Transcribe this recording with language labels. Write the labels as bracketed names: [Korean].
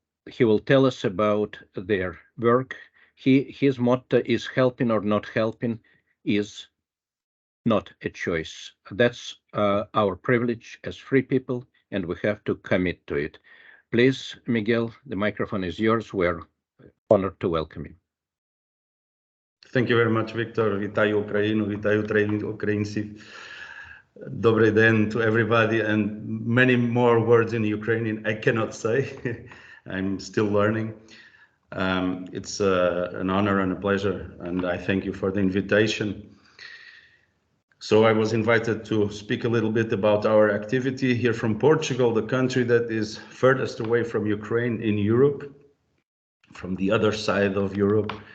[English] He will tell us about their work. His motto is helping or not helping is not a choice. That's our privilege as free people, and we have to commit to it. Please, Miguel, the microphone is yours. We're honored to welcome you. Thank you very much, Victor. [Ukrainian] Вітаю Україну, вітаю українців. Добрий день [English] to everybody, and many more words in Ukrainian I cannot say. I'm still learning. It's an honor and a pleasure, and I thank you for the invitation. So I was invited to speak a little bit about our activity here from Portugal, the country that is furthest away from Ukraine in Europe, from the other side of Europe.